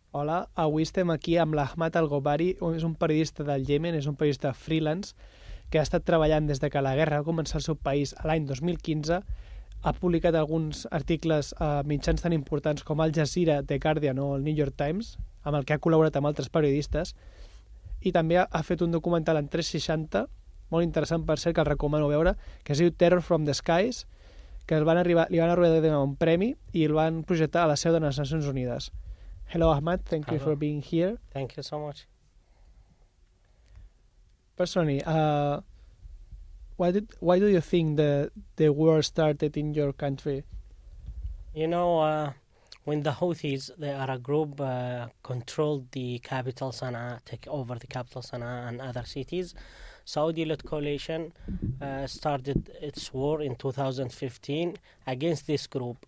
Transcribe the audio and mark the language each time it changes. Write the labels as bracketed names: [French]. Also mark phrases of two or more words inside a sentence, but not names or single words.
[Catalan] Hola, avui estem aquí amb l'Ahmad Algohbary, és un periodista del Iemen, és un periodista freelance que ha estat treballant des de que la guerra va començar al seu país l'any 2015. Ha publicat alguns articles a mitjans tan importants com Al Jazeera, The Guardian o el New York Times, amb el que ha col·laborat amb altres periodistes, i també ha fet un documental en 360, molt interessant per cert, que el recomano veure, que es diu Terror from the Skies, que li van arribar a donar un premi i el van projectar a la seu de les Nacions Unides. [English] Hello, Ahmad. Thank you for being here. Thank you so much. Personally, why do you think the war started in your country? You know, when the Houthis, they are a group, controlled the capital Sana'a, take over the capital Sana'a and other cities, Saudi-led coalition started its war in 2015 against this group.